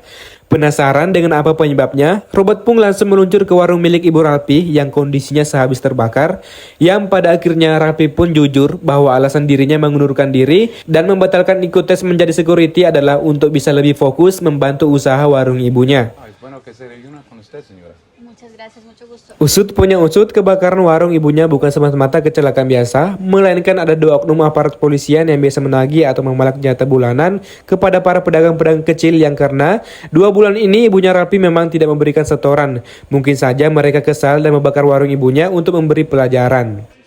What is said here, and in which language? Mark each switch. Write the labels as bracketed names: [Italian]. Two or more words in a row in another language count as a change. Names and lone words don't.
[Indonesian] Penasaran dengan apa penyebabnya, Robert pun langsung meluncur ke warung milik ibu Ralphie yang kondisinya sehabis terbakar, yang pada akhirnya Ralphie pun jujur bahwa alasan dirinya mengundurkan diri dan membatalkan ikut tes menjadi security adalah untuk bisa lebih fokus membantu usaha warung ibunya. [Spanish] Ay, bueno que se desayuna con usted, señora. Muchas gracias, mucho gusto. [Indonesian] Usut punya usut, kebakaran warung ibunya bukan semata-mata kecelakaan biasa, melainkan ada dua oknum aparat kepolisian yang biasa menagih atau memalak jatah bulanan kepada para pedagang-pedagang kecil yang karena 2 bulan ini ibunya Ralphie memang tidak memberikan setoran. Mungkin saja mereka kesal dan membakar warung ibunya untuk memberi pelajaran.